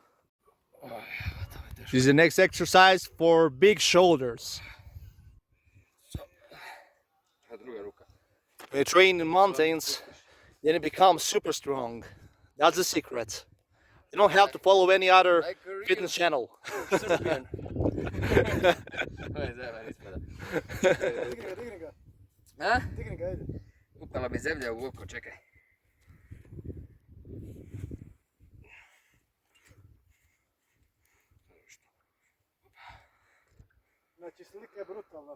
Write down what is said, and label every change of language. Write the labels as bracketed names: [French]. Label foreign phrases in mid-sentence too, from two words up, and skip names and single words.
[English] This is the next exercise for big shoulders. [Serbian] Druga ruka. [English] When you train in mountains, then it becomes super strong. That's the secret. You don't have to follow any other Like a real fitness channel. [Serbian] Serbian. To je zajeba, ispada. Digni ga. A? Digni ga, ajde. Upala mi zemlja u oko, čekaj. Znači slika je brutalna.